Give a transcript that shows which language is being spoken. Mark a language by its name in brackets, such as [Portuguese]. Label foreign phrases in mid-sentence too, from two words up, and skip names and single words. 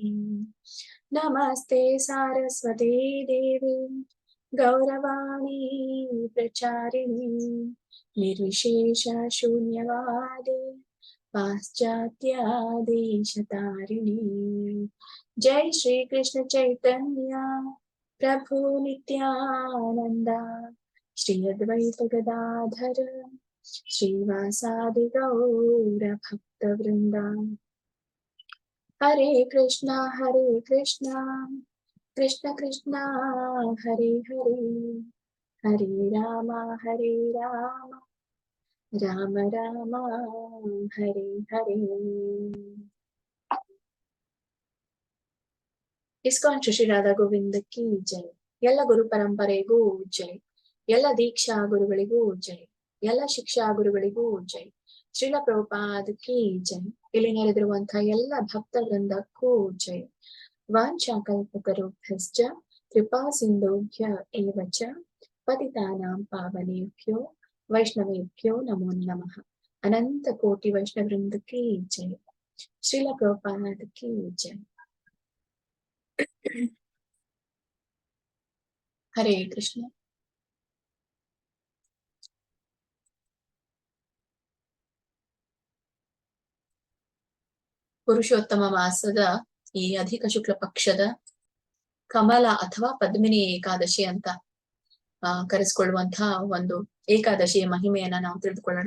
[Sanskrit] ನಮಸ್ತೆ ಸಾರಸ್ವತಿ ದೇವಿ ಗೌರವಾಣಿ ಪ್ರಚಾರಿಣಿ ನಿರ್ವಿಶೇಷ ಶೂನ್ಯವಾದಿ ಪಾಶ್ಚಾತ್ಯ ದೇಶತಾರಿಣಿ. ಜೈ ಶ್ರೀ ಕೃಷ್ಣ ಚೈತನ್ಯ ಪ್ರಭು ನಿತ್ಯಾನಂದ ಶ್ರೀ ಅದ್ವೈತ ಗದಾಧರ ಶ್ರೀವಾಸಾದಿ ಗೌರ ಭಕ್ತ ವೃಂದ. ಹರೇ ಕೃಷ್ಣ ಕೃಷ್ಣ ಕೃಷ್ಣ ಹರೇ ಹರೇ ಹರೇ ರಾಮ ರಾಮ ರಾಮ ಹರೇ ಹರೇ. [Kannada] ಇಸ್ಕಾನ್ ಶ್ರೀ ರಾಧಾ ಗೋವಿಂದಕ್ಕೆ ಜೈ. ಎಲ್ಲ ಗುರು ಪರಂಪರೆಗೂ ಜೈ. ಎಲ್ಲ ದೀಕ್ಷಾ ಗುರುಗಳಿಗೂ ಜೈ. ಎಲ್ಲ ಶಿಕ್ಷಾ ಗುರುಗಳಿಗೂ ಜೈ. ಶ್ರೀಲ ಪ್ರಭುಪಾದಕ್ಕೆ ಜೈ. ಇಲ್ಲಿ ನೆರೆದಿರುವಂತಹ ಎಲ್ಲ ಭಕ್ತ ವೃಂದಕ್ಕೂ ಜೈ. [Sanskrit] ವಾಂಛಾಕಲ್ಪತರುಭ್ಯಶ್ಚ ಕೃಪಾ ಸಿಂಧುಭ್ಯ ಏವ ಚ ಪತಿತಾನಾಂ ಪಾವನೇಭ್ಯೋ ವೈಷ್ಣವೇಭ್ಯೋ ನಮೋ ನಮಃ. [Kannada] ಅನಂತ ಕೋಟಿ ವೈಷ್ಣವೃಂದಕ್ಕೆ ಜೈ. ಶ್ರೀಲ ಪ್ರಭುಪಾದಕ್ಕೆ ಜೈ. [Sanskrit] ಹರೇ ಕೃಷ್ಣ. [Kannada] ಪುರುಷೋತ್ತಮ ಮಾಸದ ಈ ಅಧಿಕ ಶುಕ್ಲ ಪಕ್ಷದ ಕಮಲ ಅಥವಾ ಪದ್ಮಿನಿ ಏಕಾದಶಿ ಅಂತ ಕರೆಸ್ಕೊಳ್ಳುವಂತಹ ಒಂದು ಏಕಾದಶಿಯ ಮಹಿಮೆಯನ್ನ ನಾವು ತಿಳಿದುಕೊಳ್ಳೋಣ.